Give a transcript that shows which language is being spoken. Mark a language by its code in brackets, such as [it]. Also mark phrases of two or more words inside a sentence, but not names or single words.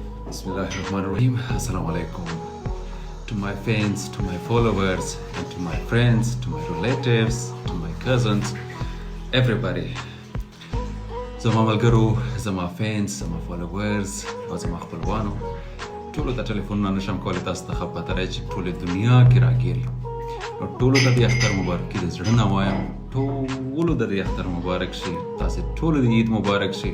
[ar] بسم الله الرحمن الرحيم. السلام عليكم. [en] To my fans, to my followers, and to my friends, to my relatives, to my cousins, everybody. [ps] زما ملګرو، زما فانس، زما فالوورز او زما خپلوانو، ټولو ته ټلیفونونه نشم کولی تاسو ته ښه پته رایي چې ټولې دنیا کې راګیر یم. نو ټولو ته د اختر مبارکي د زړه نه وایم، ټولو ته د اختر مبارک شي، تاسې ټولو د عید مبارک شي.